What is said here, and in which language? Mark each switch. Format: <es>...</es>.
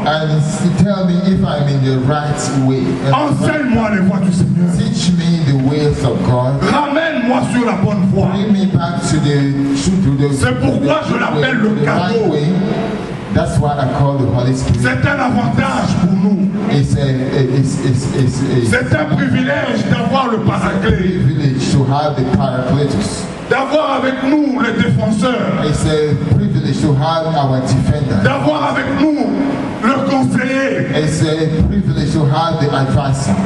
<en>and tell me if I'm in the right way.</en> <fr>Enseigne-moi les voies du Seigneur.</fr> <en>Teach me the ways of God.</en> <fr>Ramène-moi sur la bonne voie.</fr> <en>Bring me back to the</en> <fr>C'est pourquoi je l'appelle le</fr> <en>right</en> <fr>cadeau.</fr> <en>way. That's why I call the Holy Spirit.</en> <fr>C'est un avantage pour nous.</fr> <en>It's</en> <fr>C'est un privilège d'avoir le</fr> <en>a</en> <fr>paraclet.</fr> <en>privilege to have the Paracletus.</en> <fr>D'avoir avec nous le défenseur.</fr> <en>It's a privilege to have our defender.</en> <fr>D'avoir avec nous le conseiller.</fr> <en>It's a privilege to have the advisor.</en>